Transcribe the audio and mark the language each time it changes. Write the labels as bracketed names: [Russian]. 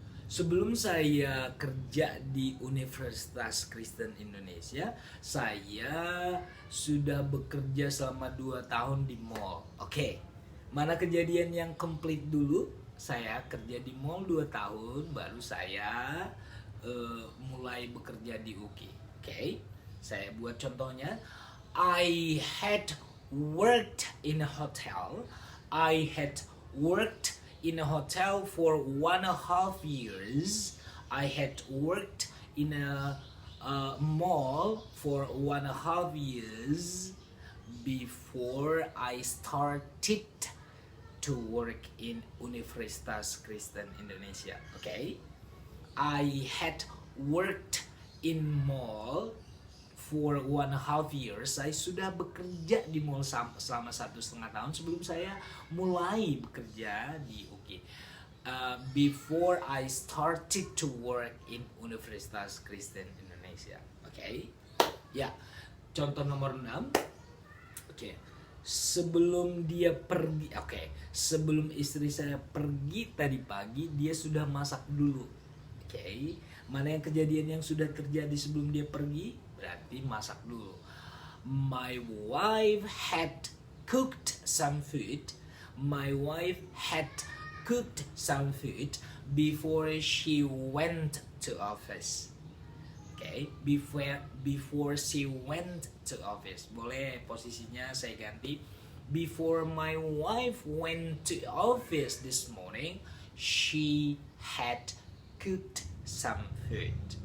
[Indonesian] Sebelum saya kerja di Universitas Kristen Indonesia, saya sudah bekerja selama 2 tahun di mall. Oke, mana kejadian yang complete dulu? Saya kerja di mall 2 tahun, baru saya mulai bekerja di UKI. Oke, saya buat contohnya. [English] I had worked in a hotel. I had worked in a hotel for 1.5 years. I had worked in a mall for 1.5 years before I started to work in Universitas Kristen Indonesia. Okay, I had worked in mall for 1.5 years. [Indonesian] Saya sudah bekerja di mall selama 1,5 tahun sebelum saya mulai bekerja di UKI. [English] Before I started to work in Universitas Kristen Indonesia. Oke. Ya. [Indonesian] Contoh nomor 6. [English] Oke. [Indonesian] Sebelum dia pergi, sebelum istri saya pergi tadi pagi, dia sudah masak dulu. Oke. Mana yang kejadian yang sudah terjadi sebelum dia pergi? Berarti masak dulu. [English] My wife had cooked some food. My wife had cooked some food before she went to office. Okay, before she went to office. [Indonesian] Boleh posisinya saya ganti. [English] Before my wife went to office this morning, she had cooked some food.